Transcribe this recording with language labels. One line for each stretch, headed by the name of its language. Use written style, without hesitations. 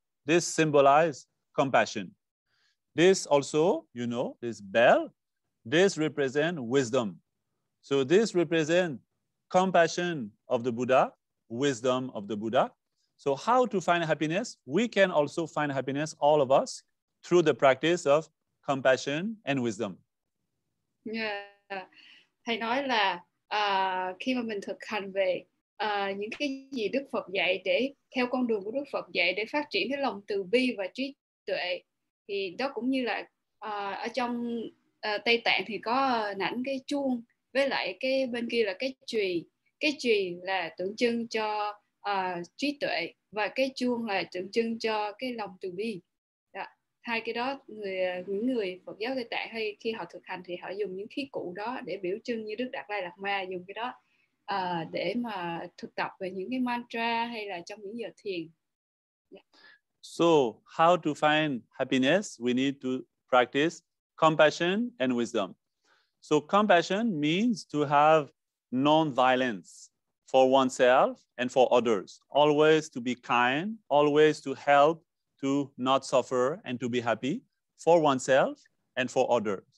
English: This symbolize compassion. This also, this bell, this represent wisdom. So this represent compassion of the Buddha, wisdom of the Buddha. So how to find happiness? We can also find happiness, all of us, through the practice of compassion and wisdom. Yeah.
Vietnamese: Thầy nói là khi mà mình thực hành về những cái gì Đức Phật dạy, để theo con đường của Đức Phật dạy để phát triển cái lòng từ bi và trí tuệ, thì đó cũng như là ở trong Tây Tạng thì có nảnh cái chuông, với lại cái bên kia là cái chùy. Cái chùy là tượng trưng cho trí tuệ, và cái chuông là tượng trưng cho cái lòng từ bi. Đó. Hai cái đó những người Phật giáo Tây Tạng hay khi họ thực hành thì họ dùng những khí cụ đó để biểu trưng, như Đức Đạt Lai Lạt Ma dùng cái đó để mà thực tập về những cái mantra hay là trong những giờ thiền.
English: Yeah. So how to find happiness? We need to practice compassion and wisdom. So compassion means to have non-violence for oneself and for others. Always to be kind, always to help, to not suffer, and to be happy for oneself and for others.